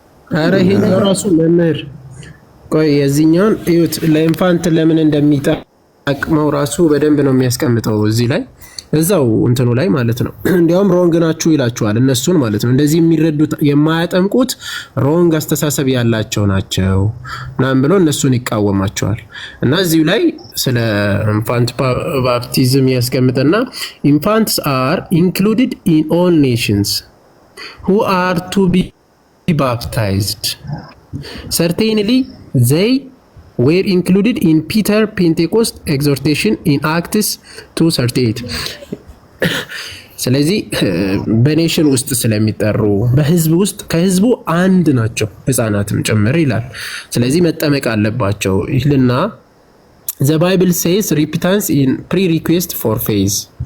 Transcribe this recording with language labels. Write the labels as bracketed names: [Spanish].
[Amharic] ኧረ ይሄ ራሱ መምህር ቆይ የዚህኛውን እዩት። ለኢንፋንት ለምን እንደሚጠቅመው ራሱ በደንብ ነው የሚያስቀምጠው እዚህ ላይ እዛው እንትኑ ላይ ማለት ነው። እንዲያውም ሮንግ ናችሁ ይላችኋል እነሱን ማለት ነው። እንደዚህ የሚረዱት የማያጠምቁት ሮንግ አስተሳሰብ ያላቸው ናቸው ምናምን ብሎ እነሱን ይቃወማቸዋል። እና እዚሁ ላይ ስለ ኢንፋንት ባፕቲዝም ያስቀምጥና [English] ኢንፋንትስ አር ኢንክሉድድ ኢን ኦል ኔሽንስ who are to be baptized. Certainly they were included in Peter Pentecost exhortation in Acts 2:38. [Amharic] ስለዚህ በኔሽን ውስጥ ስለሚጠሩ በህዝብ ውስጥ ከህዝቡ አንድ ናቸው ህፃናትም ጭምር ይላል። ስለዚህ መጠመቅ አለባቸው ይልና [English] the Bible says repentance in prerequisite for faith.